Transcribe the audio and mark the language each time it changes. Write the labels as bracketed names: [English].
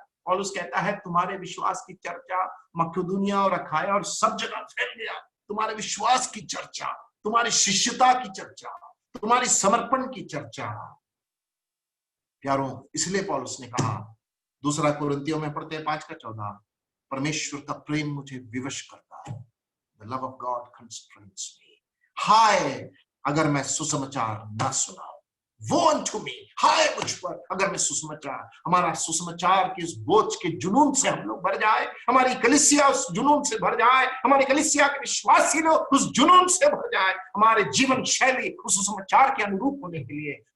[Hindi] पौलुस कहता है, तुम्हारे विश्वास की चर्चा मकुदुनिया और अखाया और सब जगह फैल गया। तुम्हारे विश्वास की चर्चा, तुम्हारी शिष्यता की चर्चा, तुम्हारी समर्पण की चर्चा। प्यारों, इसलिए पौलुस ने कहा, दूसरा कुरिन्थियों में पढ़ते हैं 5:14, परमेश्वर का प्रेम मुझे विवश करता है। [English] The love of God constrains me. [Hindi] हाय अगर मैं सुसमाचार ना सुनाऊं, वो [English] unto me, [Hindi] हाय मुझ पर अगर मैं सुसमाचार, हमारा सुसमाचार के इस बोझ के जुनून से हम लोग भर जाए, हमारी कलीसिया उस जुनून से भर जाए, हमारी कलीसिया के विश्वासी लोग उस जुनून से भर जाए, हमारे जीवन शैली उस सुसमाचार के अनुरूप होने के लिए।